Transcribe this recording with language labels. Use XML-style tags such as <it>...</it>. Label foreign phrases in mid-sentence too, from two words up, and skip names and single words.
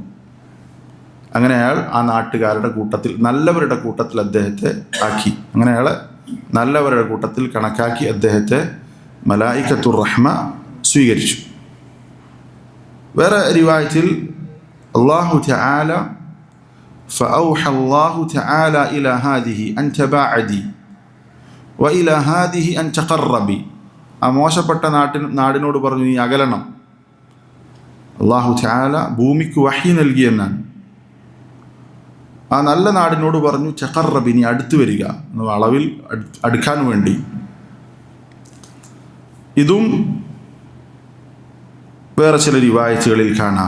<ml>അങ്ങനെ അയാൾ ആ നാട്ടുകാരുടെ കൂട്ടത്തിൽ, നല്ലവരുടെ കൂട്ടത്തിൽ അദ്ദേഹത്തെ ആക്കി. അങ്ങനെ അയാളെ നല്ലവരുടെ കൂട്ടത്തിൽ കണക്കാക്കി അദ്ദേഹത്തെ</ml> <ar>ملائكة الرحمة</ar> <ml>സ്വീകരിച്ചു. വേറെ റിവായത്തിൽ</ml> <ar>الله تعالى فأوحى الله تعالى إلى هذه أن تباعدي وإلى هذه أن تقربي.</ar> <ml>ആ മോശപ്പെട്ട നാടിനോട് പറഞ്ഞു, നീ അകലണം.</ml> <ar>الله تعالى</ar> <ml>ഭൂമിക്ക് വഹി നൽകിയെന്നാണ്. ആ നല്ല നാടിനോട് പറഞ്ഞു, തഖറബി, നീ അടുത്ത് വരിക, അളവിൽ അടുക്കാൻ വേണ്ടി. ഇതും വേറെ ചില റിവായത്തുകളിൽ കാണാം.</ml>